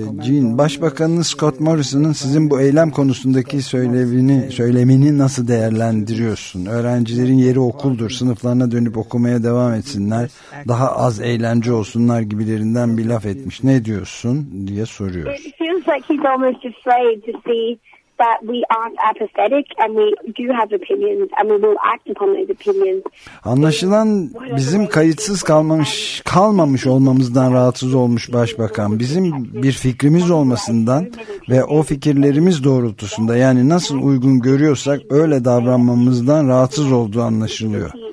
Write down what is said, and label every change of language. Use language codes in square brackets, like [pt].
[tr] Jean, Başbakanınız Scott Morrison'ın sizin bu eylem konusundaki söylemini nasıl değerlendiriyorsun? Öğrencilerin yeri okuldur, sınıflarına dönüp okumaya devam etsinler, daha az eğlence olsunlar gibilerinden bir laf etmiş. Ne diyorsun diye soruyoruz. [en] It feels like he's almost afraid to see that we aren't apathetic and we do have opinions and we will act upon those opinions. [tr] Anlaşılan bizim kayıtsız kalmamış olmamızdan rahatsız olmuş başbakan. Bizim bir fikrimiz olmasından ve o fikirlerimiz doğrultusunda, yani nasıl uygun görüyorsak öyle davranmamızdan rahatsız olduğu anlaşılıyor.